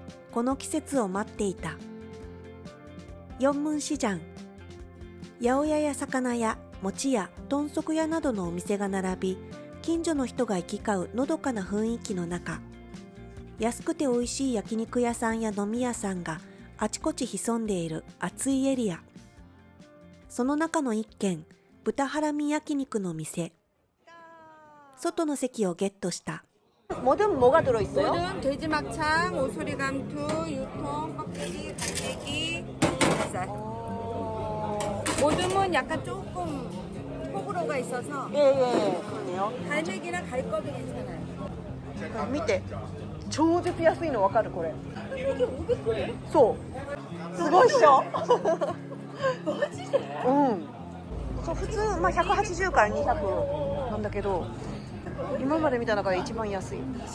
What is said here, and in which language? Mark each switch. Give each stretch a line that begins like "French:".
Japanese: この季節を待っていた。ヨンムンシジャン、八百屋や魚屋、餅屋、豚足屋などのお店が並び、近所の人が行き交うのどかな雰囲気の中、安くて美味しい焼肉屋さんや飲み屋さんがあちこち潜んでいる暑いエリア。その中の一軒、豚ハラミ焼肉の店。外の席をゲットした。
Korean: 뭐든 뭐가 들어있어요? 모든 돼지 막창, 오소리 감투, 유통, 껍데기, 갈매기, 닭가슴살. 모듬은 약간 조금 호불호가 있어서 예예 그러네요. 갈매기나 갈 거도 괜찮아요.
Japanese: 見て超絶安いの分かるこれ。そうすごいっしょ。マジで？うん。そう普通まあ180から200なんだけど、今まで見た中で一番安い。うん。